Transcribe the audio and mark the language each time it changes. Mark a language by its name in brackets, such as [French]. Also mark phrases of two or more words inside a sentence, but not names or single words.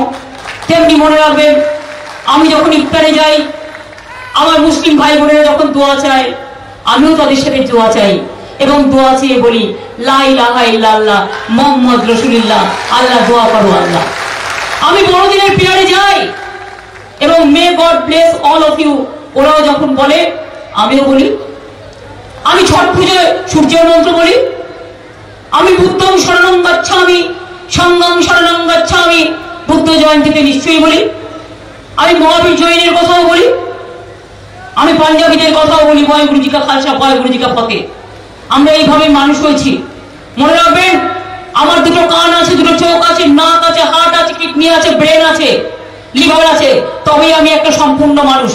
[Bangla] তেমনি মনে রাখবেন, আমি যখন ইফতারে যাই, আমার মুসলিম ভাই বোনেরা যখন দোয়া চায়, আমিও তাদের সাথে দোয়া চাই এবং দোয়া চেয়ে বলি [Arabic] لا إله إلا الله محمد رسول الله, [Bangla] আল্লাহ দোয়া করো আল্লাহ। আমি বড়দিনের প্রেয়ারে যাই এবং [English] May God bless all of you [Bangla] ওরাও যখন বলে আমিও বলি। আমি ছট পুজোয় সূর্যের মন্ত্র বলি। [Pali] আমি বুদ্ধং শরণং গচ্ছামি সংঘং শরণং গচ্ছামি, [Bangla] বুদ্ধ জয়ন্তীতে নিশ্চয়ই বলি। আমি মহাবীর জৈনের কথাও বলি। আমি পাঞ্জাবিদের কথাও বলি, [Punjabi] ਵਯ ਗੁਰੂਜੀ ਕਾ ਖਾਲਸਾ, ਵਯ ਗੁਰੂਜੀ ਕਾ ਫ਼ਤਿਹ। [Bangla] আমরা এইভাবে মানুষ হয়েছি। মনে রাখবেন, আমার দুটো কান আছে, দুটো চোখ আছে, নাক আছে, হার্ট আছে, কিডনি আছে, ব্রেন আছে, লিভার আছে, তবেই আমি একটা সম্পূর্ণ মানুষ।